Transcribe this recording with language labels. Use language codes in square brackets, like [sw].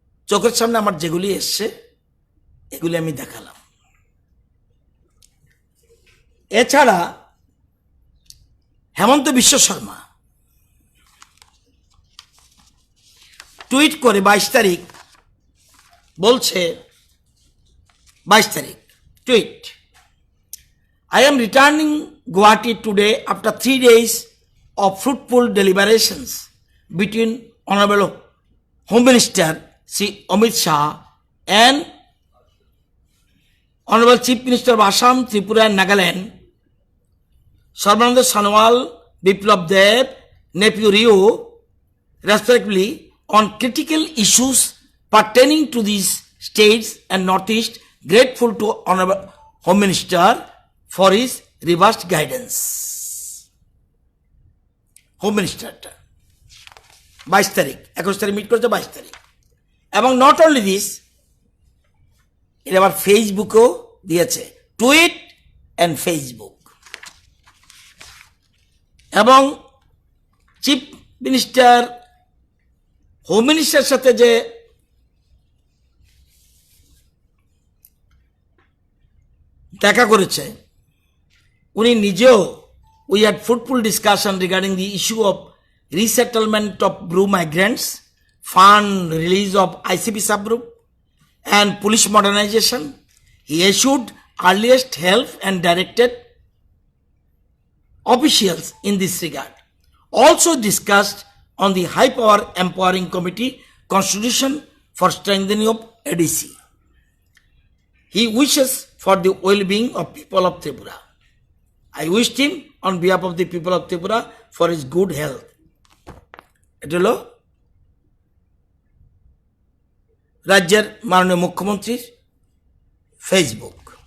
[bn] চোখের সামনে আমার যেগুলি এসছে এগুলি আমি দেখালাম। এছাড়া হেমন্ত বিশ্ব শর্মা টুইট করে 22 তারিখ বলছে, 22 তারিখ tweet, [en] I am returning Guwahati today after 3 days of fruitful deliberations between Honorable Home Minister Sri Amit Shah and Honorable Chief Minister of Assam, Tripura and Nagaland, Sarbananda Sonowal, Biplab Deb, Nephew Rio, respectively, on critical issues pertaining to these states and Northeast. Grateful to Honorable Home Minister for his reversed guidance. [bn] Home মিনিস্টারটা 22 তারিখ, 21 তারিখ meet করেছে, 22 তারিখ। এবং [en] not only this, [bn] এটা আবার ফেসবুকেও দিয়েছে, [en] Tweet and Facebook. [bn] এবং চিফ মিনিস্টার, হোম মিনিস্টারের সাথে যে দেখা করেছে, উনি নিজেও, [en] we had fruitful discussion regarding the issue of resettlement of Bru migrants fund release of ICP subgroup and police modernization. He issued earliest help and directed officials in this regard. Also discussed on the High Power Empowering Committee constitution for strengthening of ADC. He wishes for the well-being of people of Tripura. I wished him on behalf of the people of Tripura for his good health. [bn] এটা হলো রাজ্যের মাননীয় মুখ্যমন্ত্রীর Facebook.